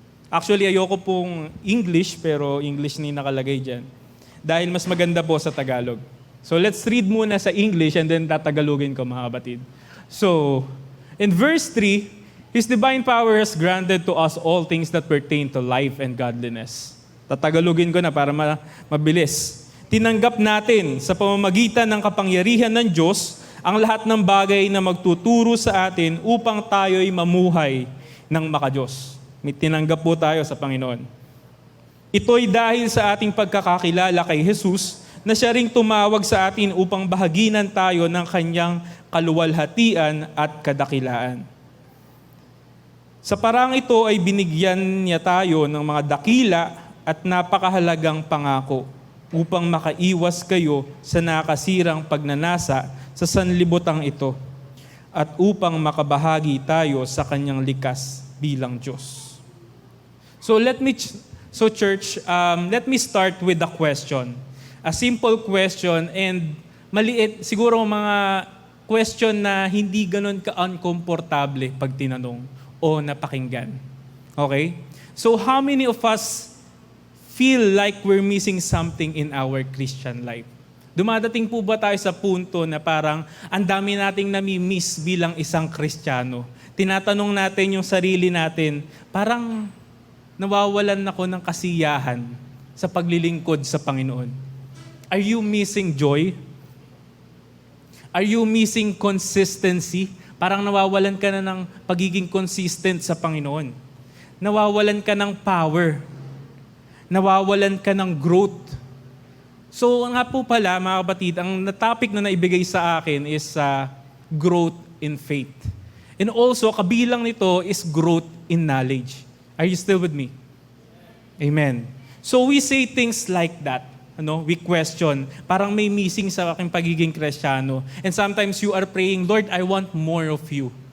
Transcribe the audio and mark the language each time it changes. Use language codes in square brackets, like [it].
[tl] Actually, ayoko pong English, pero English ni nakalagay dyan. Dahil mas maganda po sa Tagalog. [en] So let's read [tl] muna sa English and then tatagalogin ko mga kapatid. [en] So, in verse 3, His divine power has granted to us all things that pertain to life and godliness. [tl] Tatagalogin ko na para mabilis. Tinanggap natin sa pamamagitan ng kapangyarihan ng Diyos ang lahat ng bagay na magtuturo sa atin upang tayo'y mamuhay ng makadiyos. May tinanggap po tayo sa Panginoon. Ito'y dahil sa ating pagkakakilala kay Jesus na siya ring tumawag sa atin upang bahaginan tayo ng kanyang kaluwalhatian at kadakilaan. Sa parang ito ay binigyan niya tayo ng mga dakila at napakahalagang pangako upang makaiwas kayo sa nakasirang pagnanasa sa sanlibutang ito at upang makabahagi tayo sa kanyang likas bilang Diyos. [en] So church, let me start with a question. A simple question and [tl] maliit, siguro mga question na hindi ganun ka-uncomfortable pag tinanong o napakinggan. Okay? [en] So how many of us feel like we're missing something in our Christian life? [tl] Dumadating po ba tayo sa punto na parang ang dami nating nami-miss bilang isang Kristiyano? Tinatanong natin yung sarili natin, parang nawawalan ako ng kasiyahan sa paglilingkod sa Panginoon. [en] Are you missing joy? Are you missing consistency? [tl] Parang nawawalan ka na ng pagiging consistent sa Panginoon. Nawawalan ka ng power. Nawawalan ka ng growth. So nga po pala mga kapatid, ang topic na naibigay sa akin [en] is growth in faith. And also, [tl] kabilang nito [en] is growth in knowledge. Are you still with me? Amen. So we say things like that. We question. [tl] Parang may missing sa aking pagiging Kristiyano. [en] And sometimes you are praying, Lord, I want more of you.